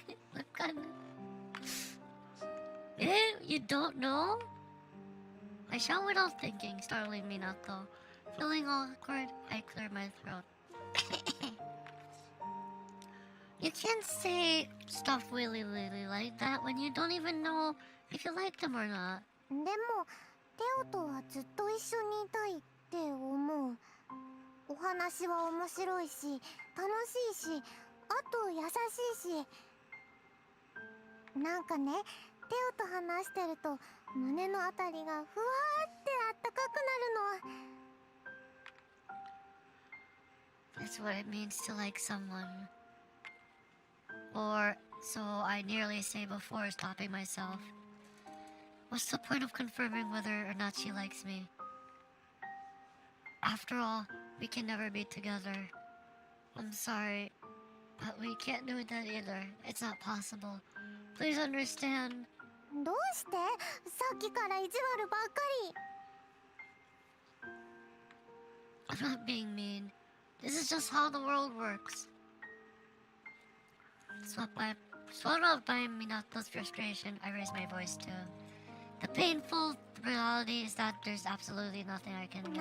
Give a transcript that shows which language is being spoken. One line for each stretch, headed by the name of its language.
English: What kind of... You don't know? I shout without thinking, startling Minato. Feeling awkward, I clear my throat. You can't say stuff willy-nilly like that when you don't even know if you like them or not.
Japanese: でもテオとはずっと一緒にいたいって思う。お話は面白いし楽しいし、あと優しいし。なんかね、テオと話してると胸のあたりがふわーってあったかくなるの。
English: That's what it means to like someone. Or so I nearly say before stopping myself. What's the point of confirming whether or not she likes me? After all, we can never be together. I'm sorry, but we can't do that either. It's not possible. Please understand.
Japanese: どうしてさっきから意地悪ばっかり。
English: I'm not being mean. This is just how the world works. Swept up by Minato's frustration, I raise my voice too. The painful reality is that there's absolutely nothing I can do.